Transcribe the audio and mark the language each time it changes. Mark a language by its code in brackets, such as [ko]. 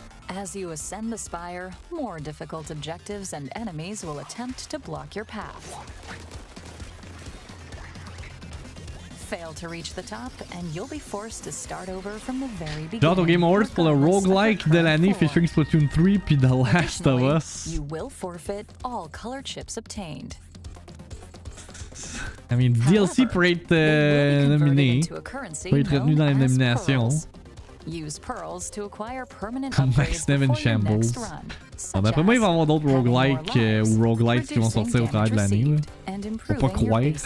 [en] As you ascend the spire, more difficult objectives and enemies will attempt to block your path. Fail to reach the top, and you'll be forced to start over from the very beginning. [fr] Genre au Game Awards pour le roguelike de l'année featuring Splatoon 3 puis The Last of Us. [en] You will forfeit all color chips obtained. I mean, [fr] DLC peut être nominé, peut être retenu dans les nominations. [en] Use pearls to acquire permanent [fr] Comme Max Nevin Shambles. Bon, d'après moi, il va y avoir d'autres roguelikes ou roguelites qui vont sortir au travers de l'année. Faut pas croire.